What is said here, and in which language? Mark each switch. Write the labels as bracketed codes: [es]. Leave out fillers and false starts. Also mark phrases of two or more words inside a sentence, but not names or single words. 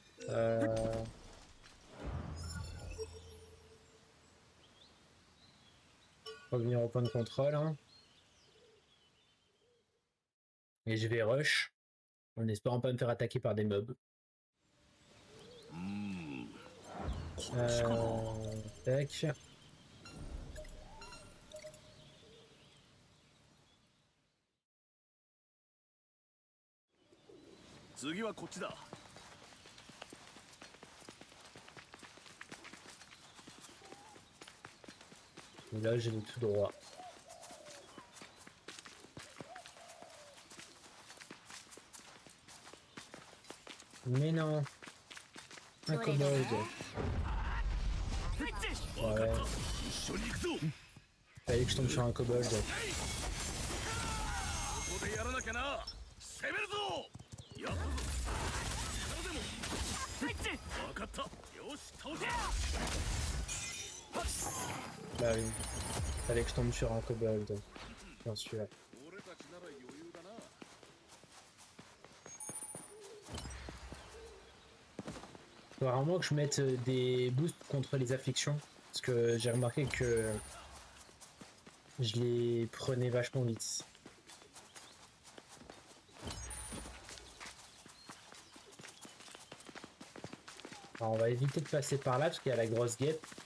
[fr] Euh... Revenir au point de contrôle. Hein. Et je vais rush. En espérant pas me faire attaquer par des mobs. [ja] こっちかな。 [fr] Tac. [ja] 次はこっちだ。 [fr] Et là, je vais tout droit. Mais non. Un kobold. Ouais. [ja] 一緒に行くぞ。 [fr] Fallait que je tombe sur un kobold. [ja] ここでやらなきゃな。攻めるぞ。やったぞ。力でも。分かった。よし、倒せ。 [fr] Bah oui. Fallait que je tombe sur un kobold. Bien sûr. [ja] 俺たちなら余裕だな。 [fr] Faut vraiment que je mette des boosts contre les afflictions. Parce que j'ai remarqué que je les prenais vachement vite. Alors on va éviter de passer par là parce qu'il y a la grosse guêpe.